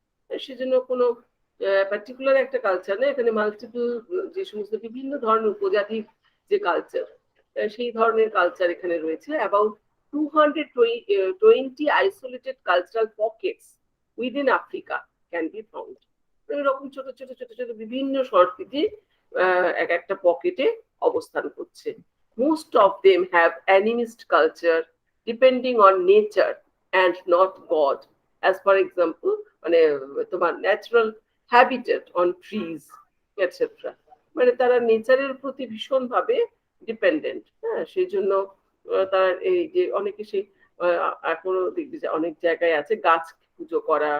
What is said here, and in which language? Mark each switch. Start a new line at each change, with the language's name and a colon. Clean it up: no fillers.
Bangla: সেজন্য কোনো পার্টিকুলার একটা কালচার না, এখানে মাল্টিপল যে সমস্ত বিভিন্ন ধরনের উপজাতির যে কালচার, সেই ধরনের কালচার এখানে রয়েছে।
English: About 220 isolated cultural pockets within Africa can be found.
Bangla: এরকম ছোট ছোট ছোট ছোট বিভিন্ন সংস্কৃতি এক একটা পকেটে অবস্থান করছে।
English: Most of them have animist culture depending on nature and not God. As for example,
Bangla: মানে তোমার
English: natural habitat on trees etcetera,
Bangla: মানে তারা নেচারের প্রতি ভীষণ ভাবে ডিপেন্ডেন্ট। হ্যাঁ, সেই জন্য তার এই যে অনেকে সেই এখনো দেখবে যে অনেক জায়গায় আছে গাছ পুজো করা।